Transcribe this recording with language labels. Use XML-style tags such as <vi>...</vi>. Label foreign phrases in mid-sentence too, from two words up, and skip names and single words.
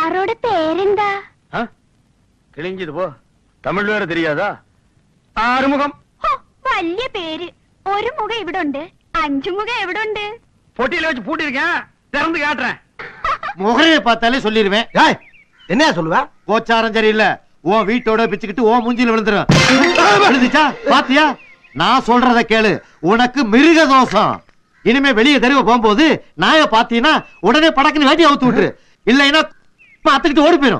<ta>அவரோட பேரெந்தா? கிழிஞ்சது போ. தமிழ் வேற தெரியாதா?</ta> <ml>ആറുമുഖം. വലിയ പേര്. ഒരു മുഖം ഇവിടെ ഉണ്ട്, 5 മുഖം എവിടെ ഉണ്ട്?</ml> <ta>பொட்டியில வச்சு பூட்டிருக்கேன், திறந்து காட்டுறேன். முகரைய பார்த்தாலே சொல்லிடுவேன். என்ன சொல்லுவ? கோச்சாரம் சரியில்லை, உன் வீட்டோட பிச்சுக்கிட்டு உன் மூஞ்சில விழுந்துரும். விழுந்துச்சா பாத்தியா? நான் சொல்றத கேளு, உனக்கு மிருக தோஷம். இனிமே வெளியே தெருவ போகும்போது நாய பாத்தீங்கன்னா உடனே படக்குன்னு வேட்டி அவுத்து விட்டுரு, இல்லைன்னா அத்துக்கிட்டு ஓடி போயிடும்.</ta>